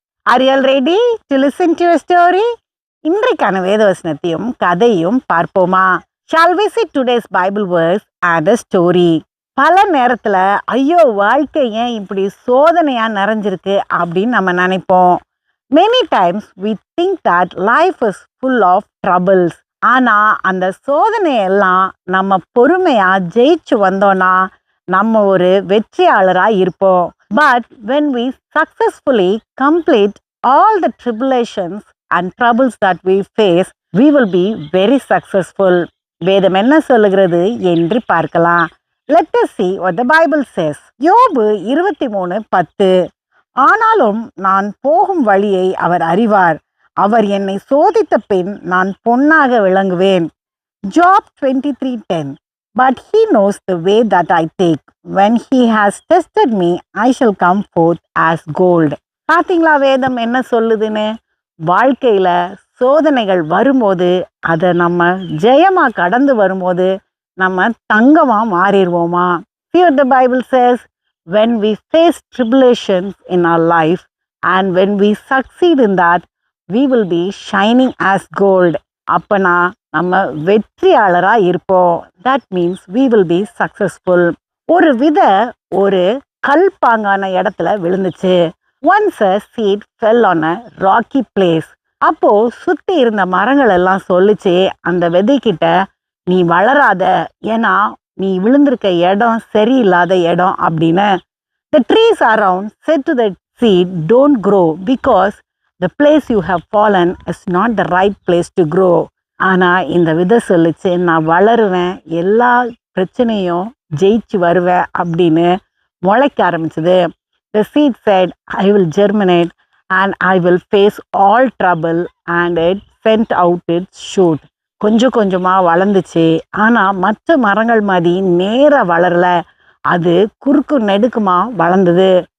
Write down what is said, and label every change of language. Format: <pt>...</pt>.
<en>Are you all ready to listen to a story?</en> <ta>இன்றைக்கான வேதவசனத்தையும் கதையும் பார்ப்போமா?</ta> <en>Shall we see today's Bible verse and a story?</en> <ta>பல நேரத்துல ஐயோ வாழ்க்கை ஏன் இப்படி சோதனையா நிறைஞ்சிருக்கு அப்படின்னு நம்ம நினைப்போம்.</ta> <en>Many times we think that life is full of troubles.</en> <ta>ஆனா அந்த சோதனையெல்லாம் நம்ம பொறுமையா ஜெயிச்சு வந்தோம்னா நம்ம ஒரு வெற்றியாளரா இருப்போம்.</ta> <en>But when we successfully complete all the tribulations and troubles that we face, we will be very successful.</en> <ta>வேதம் என்ன சொல்லுகிறது என்று பார்க்கலாம்.</ta> <en>Let us see what the Bible says.</en> <ta>யோபு 23:10. ஆனாலும் நான் போகும் வழியை அவர் அறிவார். அவர் என்னை சோதித்த பின் நான் பொன்னாக விளங்குவேன்.</ta> <en>Job 23:10. But he knows the way that I take. When he has tested me, I shall come forth as gold.</en> <ta>பாத்தீங்களா வேதம் என்ன சொல்லுதுன்னு? வாழ்க்கையில சோதனைகள் வரும்போது அதை நம்ம ஜெயமா கடந்து வரும்போது நம்ம தங்கமா மாறிடுவோமா?</ta> <en>See what the Bible says. When we face tribulations in our life and when we succeed in that, we will be shining as gold.</en> <ta>அப்பனா நம்ம வெற்றியாளரா இருப்போம்.</ta> <en>That means we will be successful.</en> <ta>ஒரு விதை ஒரு கல்பாங்கான இடத்துல விழுந்துச்சு.</ta> <en>Once a seed fell on a rocky place.</en> <ta>அப்போ சுத்தி இருந்த மரங்கள் எல்லாம் சொல்லுச்சு அந்த விதைக்கிட்ட, நீ வளராத, ஏன்னா நீ விழுந்திருக்க இடம் சரியில்லாத இடம் அப்படின்னு.</ta> <en>The trees around said to the seed, don't grow because the place you have fallen is not the right place to grow.</en> <ta>ஆனா இந்த விதை சொல்லுச்சு, நான் வளருவேன், எல்லா பிரச்சனையும் ஜெயிச்சு வருவேன் அப்படின்னு முளைக்க ஆரம்பிச்சது.</ta> <en>The seed said, I will germinate and I will face all trouble, and it sent out its shoot.</en> <ta>கொஞ்சம் கொஞ்சமா வளர்ந்துச்சு. ஆனா மற்ற மரங்கள் மாதிரி நேரா வளரல, அது குறுக்கு நெடுக்குமா வளர்ந்தது.</ta>